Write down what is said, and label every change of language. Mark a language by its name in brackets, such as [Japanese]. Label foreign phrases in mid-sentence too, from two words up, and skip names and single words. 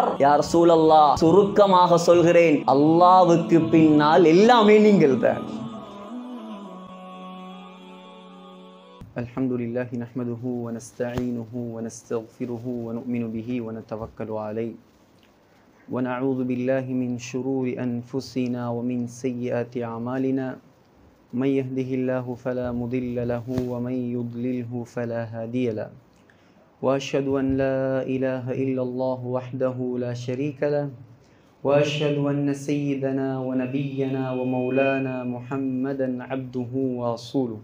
[Arabic] يا رسول الله, [Tamil] சுருக்கமாக சொல்கிறேன், அல்லாஹ்வுக்கு பின்னால் எல்லாமே நீங்கள் தான். [Arabic] الحمد لله نحمده ونستعينه ونستغفره ونؤمن به ونتوكل عليه ونعوذ بالله من شرور أنفسنا ومن سيئات أعمالنا. من يهده الله فلا مضل له ومن يضلله فلا هادي له وأشهد أن لا إله إلا الله وحده لا شريك له وأشهد أن سيدنا ونبينا ومولانا محمدا عبده ورسوله.